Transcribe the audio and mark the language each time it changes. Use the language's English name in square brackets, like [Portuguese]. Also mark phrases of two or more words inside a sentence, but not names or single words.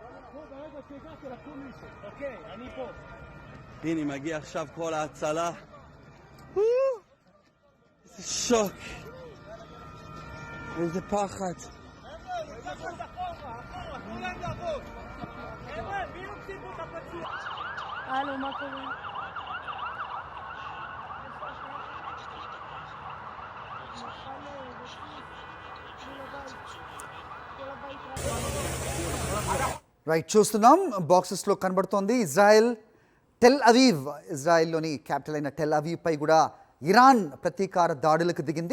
[Hebrew] הנה מגיע עכשיו כל ההצלה. איזה שוק, איזה פחד. הלו, מה קורה? [Telugu] రైట్, చూస్తున్నాం బాక్సెస్లో కనబడుతోంది ఇజ్రాయెల్ టెల్ అవీవ్. ఇజ్రాయెల్లోని క్యాపిటల్ అయిన టెల్ అవీవ్పై కూడా ఇరాన్ ప్రతీకార దాడులకు దిగింది.